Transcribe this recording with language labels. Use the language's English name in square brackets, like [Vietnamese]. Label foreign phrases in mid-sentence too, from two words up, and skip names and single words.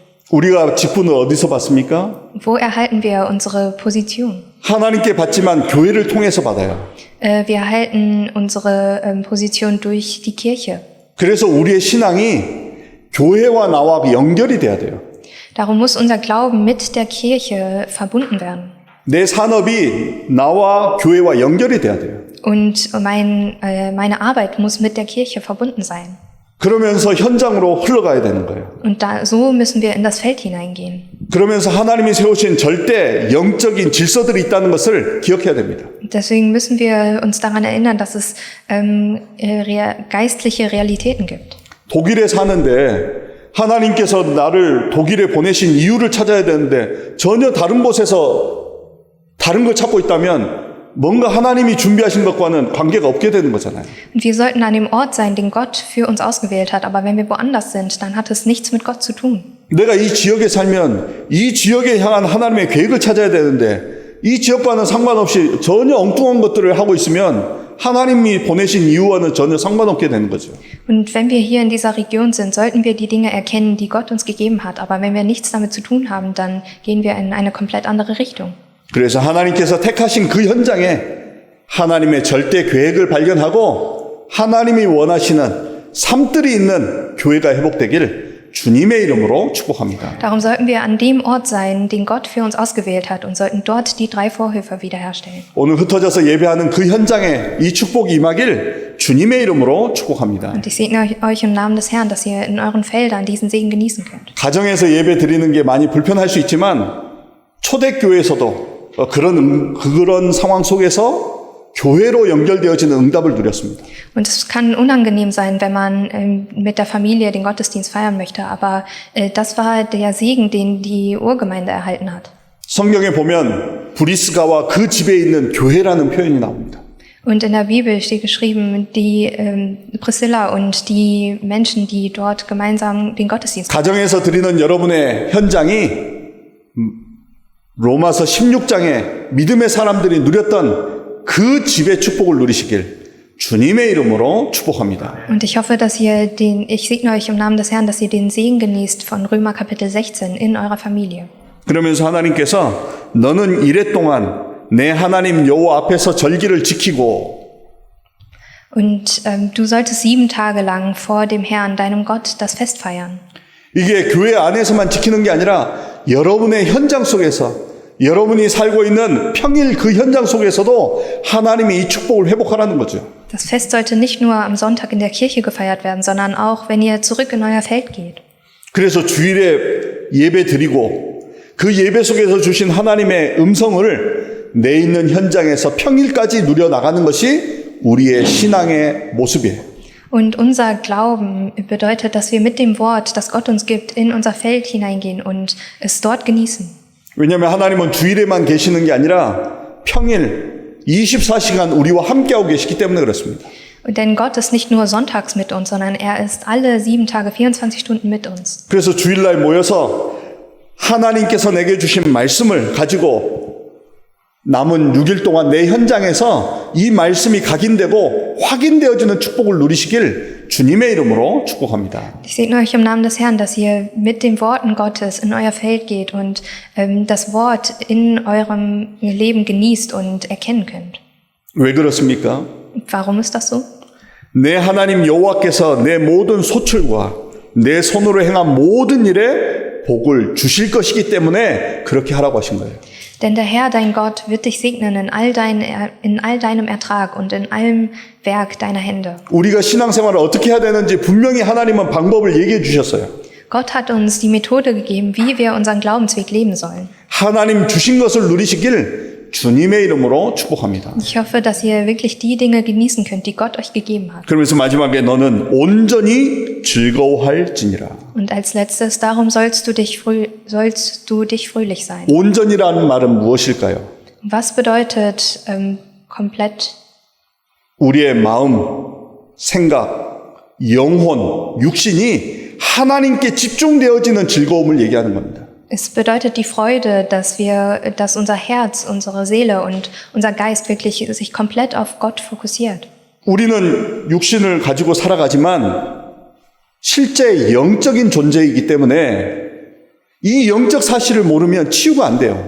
[Korean] 우리가 직분을 어디서 받습니까? [German] Wo erhalten wir unsere Position? [Korean] 하나님께 받지만 교회를 통해서 받아요. [German] Wir erhalten unsere Position durch die Kirche. [Korean] 그래서 우리의 신앙이 교회와 나와 연결이 돼야 돼요. [German] Darum muss unser Glauben mit der Kirche verbunden werden. [Korean] 내 산업이 나와 교회와 연결이 돼야 돼요. [German] Und meine Arbeit muss mit der Kirche verbunden sein. [Korean] 그러면서 현장으로 흘러가야 되는 거예요. [German] Und so müssen wir in das Feld hineingehen. [Korean] 그러면서 하나님이 세우신 절대 영적인 질서들이 있다는 것을 기억해야 됩니다. [German] Deswegen müssen wir uns daran erinnern, dass es geistliche Realitäten gibt. [Korean] 독일에 사는데 하나님께서 나를 독일에 보내신 이유를 찾아야 되는데 전혀 다른 곳에서 다른 걸 찾고 있다면 뭔가 하나님이 준비하신 것과는 관계가 없게 되는 거잖아요. [German] Und wir sollten an dem Ort sein, den Gott für uns ausgewählt hat. Aber wenn wir woanders sind, dann hat es nichts mit Gott zu tun. [Korean] 내가 이 지역에 살면 이 지역에 향한 하나님의 계획을 찾아야 되는데 이 지역과는 상관없이 전혀 엉뚱한 것들을 하고 있으면 하나님이 보내신 이유와는 전혀 상관없게 되는 거죠. [German] Und wenn wir hier in dieser Region sind, sollten wir die Dinge erkennen, die Gott uns gegeben hat. Aber wenn wir nichts damit zu tun haben, dann gehen wir in eine komplett andere Richtung. [Korean] 그래서 하나님께서 택하신 그 현장에 하나님의 절대 계획을 발견하고 하나님이 원하시는 삶들이 있는 교회가 회복되기를 주님의 이름으로 축복합니다. [German] Darum sollten wir an dem Ort sein, den Gott für uns ausgewählt hat und sollten dort die drei Vorhöfe wiederherstellen. [Korean] 오늘 흩어져서 예배하는 그 현장에 이 축복이 임하길 주님의 이름으로 축복합니다. [German] Und ich segne euch im Namen des Herrn, dass ihr in euren Feldern diesen Segen genießen könnt. [Korean] 가정에서 예배 드리는 게 많이 불편할 수 있지만 초대교회에서도 그런 상황 속에서 교회로 연결되어지는 응답을 누렸습니다. [German] Und es kann unangenehm sein, wenn man mit der Familie den Gottesdienst feiern möchte, aber das war der Segen, den die Urgemeinde erhalten hat. [Korean] 성경에 보면 브리스가와 그 집에 있는 교회라는 표현이 나옵니다. [German] Und in der Bibel steht geschrieben, die Priscilla und die Menschen, die dort gemeinsam den Gottesdienst [Korean] 가정에서 드리는 여러분의 현장이 로마서 16장에 믿음의 사람들이 누렸던 그 집의 축복을 누리시길 주님의 이름으로 축복합니다. [German] Und ich hoffe, dass ich segne euch im Namen des Herrn, dass ihr den Segen genießt von Römer Kapitel 16 in eurer Familie. [Korean] 그러면서 하나님께서 너는 이래 동안 내 하나님 여호와 앞에서 절기를 지키고 [German] Und du solltest 7 Tage lang vor dem Herrn, deinem Gott, das Fest feiern. [Korean] 이게 교회 안에서만 지키는 게 아니라 여러분의 현장 속에서 여러분이 살고 있는 평일 그 현장 속에서도 하나님이 이 축복을 회복하라는 거죠. [German] Das Fest sollte nicht nur am Sonntag in der Kirche gefeiert werden, sondern auch, wenn ihr zurück in euer Feld geht. [Korean] 그래서 주일에 예배 드리고 그 예배 속에서 주신 하나님의 음성을 내 있는 현장에서 평일까지 누려나가는 것이 우리의 신앙의 모습이에요. [German] Und unser Glauben bedeutet, dass wir mit dem Wort, das Gott uns gibt, in unser Feld hineingehen und es dort genießen. [Korean] 왜냐하면 하나님은 주일에만 계시는 게 아니라 평일 24시간 우리와 함께하고 계시기 때문에 그렇습니다. [German] Denn Gott ist nicht nur sonntags mit uns, sondern er ist alle 7 Tage, 24 Stunden mit uns. [Korean] 그래서 주일날 모여서 하나님께서 내게 주신 말씀을 가지고 남은 6일 동안 내 현장에서 이 말씀이 각인되고 확인되어지는 축복을 누리시길 주님의 이름으로 축복합니다. [German] Ich segne euch im Namen des Herrn, dass ihr mit den Worten Gottes in euer Feld geht und das Wort in eurem Leben genießt und erkennen könnt. [Korean] 왜 그렇습니까? [German] Warum ist das so? [Korean] 내 하나님 여호와께서 내 모든 소출과 내 손으로 행한 모든 일에 복을 주실 것이기 때문에 그렇게 하라고 하신 거예요. [German] Denn der Herr, dein Gott, wird dich segnen in all deinem Ertrag und in allem Werk deiner Hände. [Korean] 우리가 신앙생활을 어떻게 해야 되는지 분명히 하나님은 방법을 얘기해 주셨어요. [German] Gott hat uns die Methode gegeben, wie wir unseren Glaubensweg leben sollen. [Korean] 하나님 주신 것을 누리시길 주님의 이름으로 축복합니다. [German] Ich hoffe, dass ihr wirklich die Dinge genießen könnt, die Gott euch gegeben hat. [Korean] 그러면서 마지막에 너는 온전히 즐거워할지니라. [German] Und als letztes, darum sollst du dich fröhlich sein. [Korean] 온전이라는 말은 무엇일까요? [German] Was bedeutet komplett? [Korean] 우리의 마음, 생각, 영혼, 육신이 하나님께 집중되어지는 즐거움을 얘기하는 겁니다. [German] Es bedeutet die Freude, dass unser Herz, unsere Seele und unser Geist wirklich sich komplett auf Gott fokussiert. [Korean] 우리는 육신을 가지고 살아가지만 실제 영적인 존재이기 때문에 이 영적 사실을 모르면 치유가 안 돼요.